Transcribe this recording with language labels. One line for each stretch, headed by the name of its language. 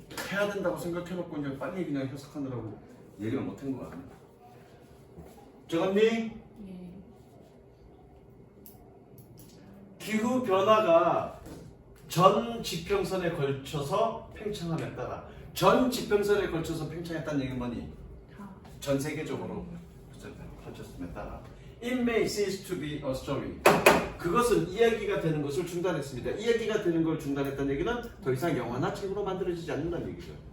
Korean: 해야 된다고 생각해놓고 그냥 빨리 그냥 해석하느라고 얘기를 못한 거 같네. 적었니? 예. 기후 변화가 전 지평선에 걸쳐서 팽창함에 따라 전 지평선에 걸쳐서 팽창했다는 얘기는 뭐니? 다. 전 세계적으로 걸쳤음에 따라
English: It may cease to be a story.
Korean: 그것은 이야기가 되는 것을 중단했습니다. 이야기가 되는 걸 중단했다는 얘기는 더 이상 영화나 책으로 만들어지지 않는다는 얘기죠.